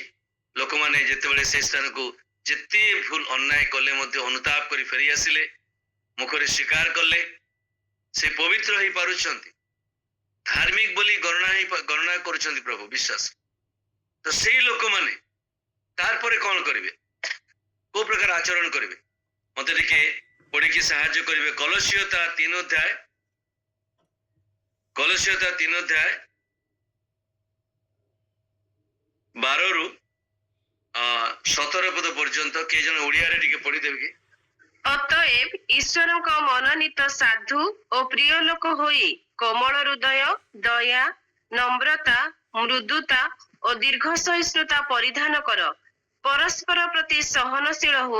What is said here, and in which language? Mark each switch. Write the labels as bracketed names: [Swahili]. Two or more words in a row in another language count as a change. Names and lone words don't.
[Odia] ଲୋକମାନେ ଯେତେବେଳେ ସେ ସ୍ଥାନକୁ ଯେତେ ଭୁଲ ଅନ୍ୟାୟ କଲେ ମଧ୍ୟ ଅନୁତାପ କରି ଫେରି ଆସିଲେ, ମୁଖରେ ସ୍ୱୀକାର କଲେ, ସେ ପବିତ୍ର ହେଇପାରୁଛନ୍ତି, ଧାର୍ମିକ ବୋଲି ଗଣନା କରୁଛନ୍ତି ପ୍ରଭୁ ବିଶ୍ୱାସ। ତ ସେଇ ଲୋକମାନେ ତାପରେ କଣ କରିବେ, କେଉଁ ପ୍ରକାର ଆଚରଣ କରିବେ ମତେ ଟିକେ ପଢ଼ିକି ସାହାଯ୍ୟ କରିବେ। କଲସୀୟ ତା 3 ଅଧ୍ୟାୟ, କଲସୀୟ ତା 3 ଅଧ୍ୟାୟ 12 ରୁ 17 ପଦ ପର୍ଯ୍ୟନ୍ତ କିଏ ଜଣେ ଓଡ଼ିଆରେ ଟିକେ ପଢିଦେବେ କି? ଅତଏବ ଈଶ୍ୱରଙ୍କ ମନୋନୀତ ସାଧୁ ଓ ପ୍ରିୟ ଲୋକ ହୋଇ କୋମଳ ହୃଦୟ, ଦୟା, ନମ୍ରତା, ମୃଦୁତା ଓ ଦୀର୍ଘ ସହିଷ୍ଣୁତା ପରିଧାନ କର। ପରସ୍ପର ପ୍ରତି ସହନଶୀଳ ହୁଅ।